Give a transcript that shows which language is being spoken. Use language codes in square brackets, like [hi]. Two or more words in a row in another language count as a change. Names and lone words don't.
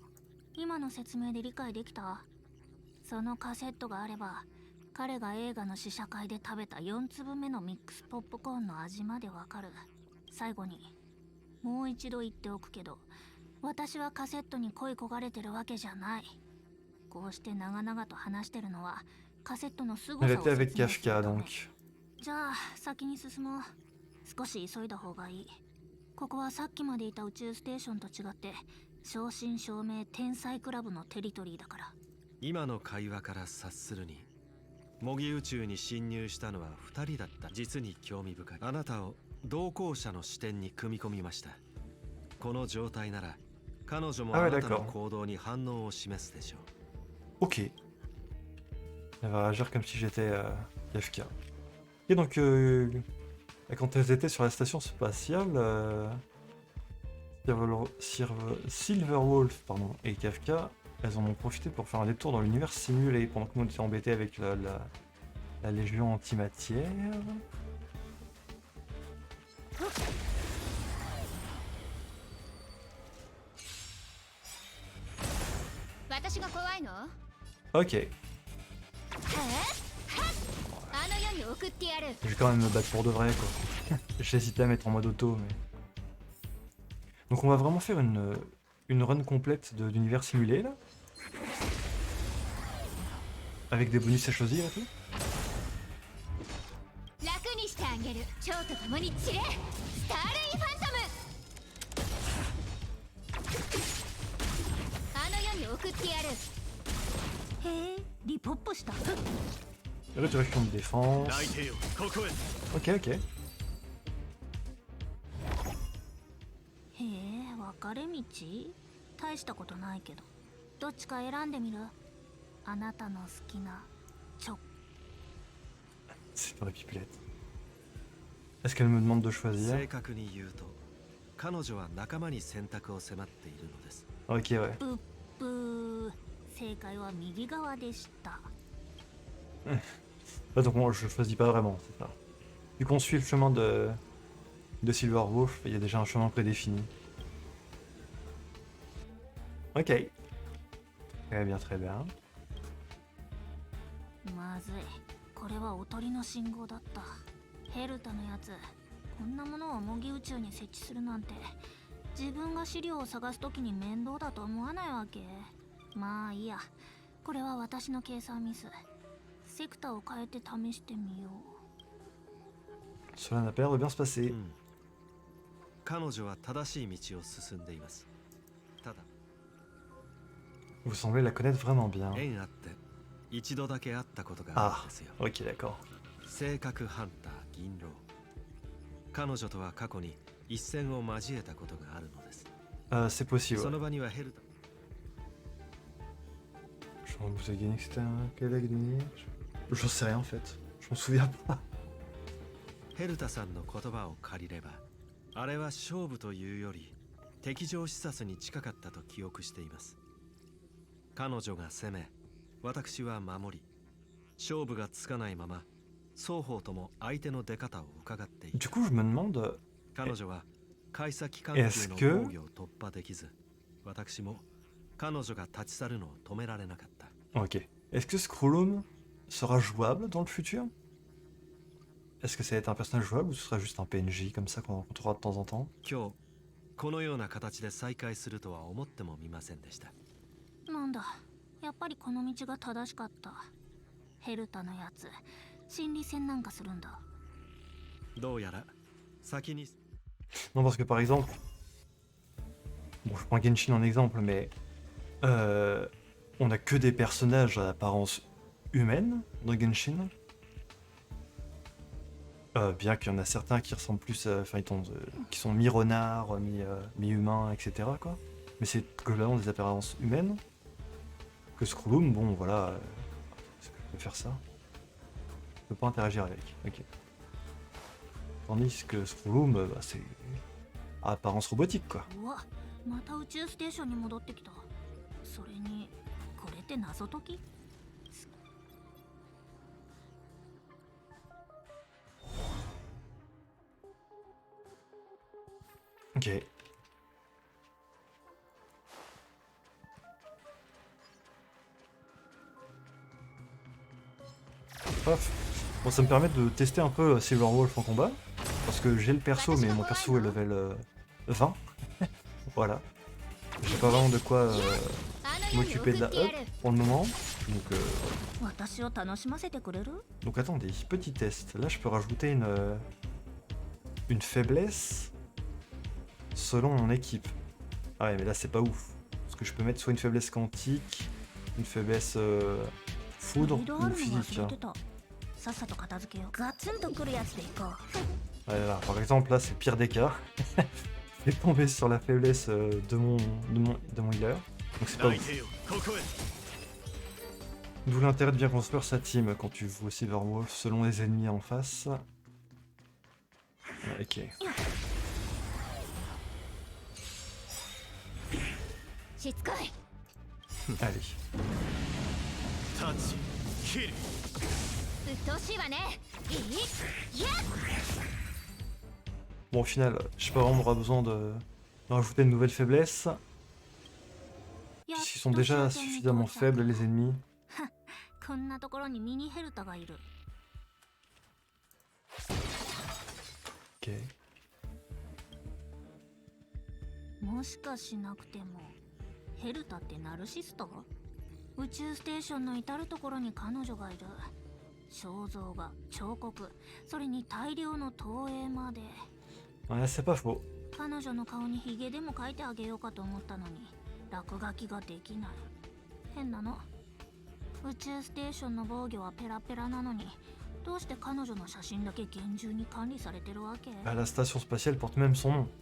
[ja] 今の説明で理解できた？そのカセットがあれば彼が映画の試写会で食べた4粒目のミックスポップコーンの味までわかる。最後にもう一度言っておくけど、私はカセットに恋焦がれてるわけじゃない。こうして長々と話してるのはカセットの凄 [fr] Elle [ja] さを [fr] était avec [ja] 説明する Kafka ため。 [fr] donc. [ja] じゃあ先に進もう。少し急いだ方がいい。ここはさっきまでいた宇宙ステーションと違って正真正銘天才クラブのテリトリーだから。今の会話から察するに模擬宇宙に侵入したのは2人だった。実に興味深い。あなたを同行者の視点に組み込みました。この状態なら彼女もあなたの行動に反応を示すでしょう。 [fr] Ok. Elle va réagir comme si j'étais Kafka. Et donc, quand elles étaient sur la station spatiale, Silverwolf pardon, et Kafka, elles en ont profité pour faire un détour dans l'univers simulé pendant que nous on était embêtés avec la Légion antimatière. [ja] 私が怖いの？ [fr] Ok. [ja] あの世に送ってやる。 [fr] Je vais quand même me battre pour de vrai quoi. J'hésitais à mettre en mode auto mais... Donc on va vraiment faire une run complète de l'univers simulé là. Avec des bonus à choisir et tout. [ja] 楽にしてあげる。蝶と共に散れ。スターレイファントム。あの世に送ってやる。へえ、リポップした。 [fr] Résurrection de défense. [ja] 泣いてよ、ここへ。 [fr] Ok, ok. [ja] へえ、分かれ道？大したことないけど。どっちか選んでみる？あなたの好きなチョ。 [fr] C'est dans la pipelette. Est-ce qu'elle me demande de choisir? [ja] 正確に言うと彼女は仲間に選択を迫っているのです。 [fr] Ok, ouais. [ja] ぷっぷー。正解は右側でした。 [fr] Ah, donc moi je choisis pas vraiment, c'est ça. Vu qu'on suit le chemin de Silverwolf, il y a déjà un chemin prédéfini. Ok. Très bien, très bien. [ja] まずい。これはおとりの信号だった。ヘルタのやつ、こんなものを模擬宇宙に設置するなんて、自分が資料を探すときに面倒だと思わないわけ？まあいいや。これは私の計算ミス。セクターを変えて試してみよう。 [fr] Cela n'a pas l'air de bien se passer. [ja] 彼女は正しい道を進んでいます。ただ [fr] Vous semblez la connaître vraiment bien. [ja] 縁あって一度だけ会ったことがあるん [fr] Ah, [ja] ですよ。 [fr] ok, d'accord. [ja] 性格ハンター銀狼。彼女とは過去に一戦を交えたことがあるのです。 [fr] C'est possible. [ja] その場にはヘルタ [fr] Je crois que vous avez gagné que c'était un collègue de Je sais rien en fait. Je m'en souviens pas. [ja] ヘルタさんの言葉を借りれば、あれは勝負というより敵情視察に近かったと記憶しています。彼女が攻め、私は守り、勝負がつかないまま双方とも相手の出方を伺っている。 [fr] Du coup, je me demande. [ja] 彼女は開先関係の防御を突破できず、私も彼女が立ち去るのを止められなかった。 [fr] Ok. Est-ce que Scrollum sera jouable dans le futur? Est-ce que ça va être un personnage jouable ou ce sera juste un PNJ comme ça qu'on rencontrera de temps en temps? [ja] 今日このような形で再会するとは思ってもみませんでした。なんだ、やっぱりこの道が正しかった。ヘルタのやつ、心理戦なんかするんだ。どうやら先に [fr] Non, parce que par exemple. Bon, je prends Genshin en exemple, mais. On a que des personnages à l'apparence humaine dans Genshin. Bien qu'il y en a certains qui ressemblent plus, enfin, qui sont mi-renards, mi-humains, etc. quoi. Mais c'est globalement des apparences humaines. Que Scrollum, bon, voilà. Est-ce que je peux faire ça? Je peux pas interagir avec. Ok. Tandis que Scrollum, bah, c'est à apparence robotique quoi. [ja] うわ、また宇宙ステーションに戻ってきた。それに、これって謎解き？ [fr] Ok. Paf. Bon, ça me permet de tester un peu Silverwolf en combat. Parce que j'ai le perso, mais mon perso est level 20. Voilà. J'ai pas vraiment de quoi m'occuper de la up pour le moment. [ja] 私を楽しませてくれる？ [fr] Donc attendez, petit test. Là, je peux rajouter une faiblesse selon mon équipe. Ah ouais, mais là, c'est pas ouf. Parce que je peux mettre soit une faiblesse quantique, une faiblesse foudre [ja] リードあ [fr] ou [ja] るの [fr] physique. [ja] 忘 [fr] Hein. [ja] れてた。さっさと片付けよう。ガツンとくるやつでいこう。 [fr] Ouais, là, par exemple, là, c'est le pire des cas. Je vais tomber sur la faiblesse de mon healer. Donc c'est pas [ja] 内 [fr] ouf. [ja] 定よここへ [fr] D'où l'intérêt de bien construire sa team quand tu joues au Silverwolf selon les ennemis en face. Ouais, ok. [ja] しつこい [fr] Allez. [ja] タッチキル鬱陶しいわねいいやっ [fr] Bon, au final, je sais pas vraiment, on aura besoin de rajouter une nouvelle faiblesse. [ja] やっと [fr] Puisqu'ils sont déjà [ja] 終点に [fr] suffisamment [ja] 到着 [fr] faibles, les ennemis. [ja] こんなところにミニヘルタがいる。 [fr] Ok. [ja] もしかしなくてもヘルタってナルシスト？宇宙ステーションの至るところに彼女がいる。肖像画、彫刻、それに大量の投影まで。 [fr] Ouais, c'est pas faux. [ja] 彼女の顔にヒゲでも描いてあげようかと思ったのに落書きができない。変なの。宇宙ステーションの防御はペラペラなのにどうして彼女の写真だけ厳重に管理されてるわけ？ [fr] Ah, la station spatiale porte même son nom.